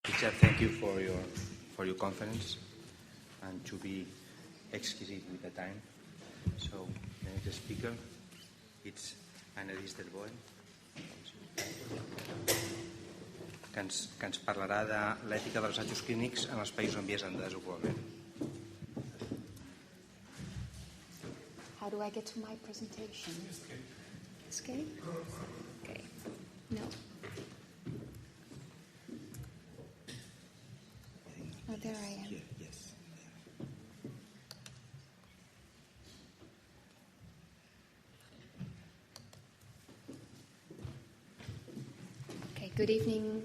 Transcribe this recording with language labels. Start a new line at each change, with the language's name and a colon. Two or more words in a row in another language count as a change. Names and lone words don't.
English: Richard, thank you for your conference and to be exquisite with the time. So, the next speaker, it's Annelies del Boer,
Catalan: que ens parlarà de l'ètica dels assajos clínics en els països en vies de desenvolupament.
English: How do I get to my presentation? Escape? Okay. No. Oh, there I am. Yes. Okay, good evening.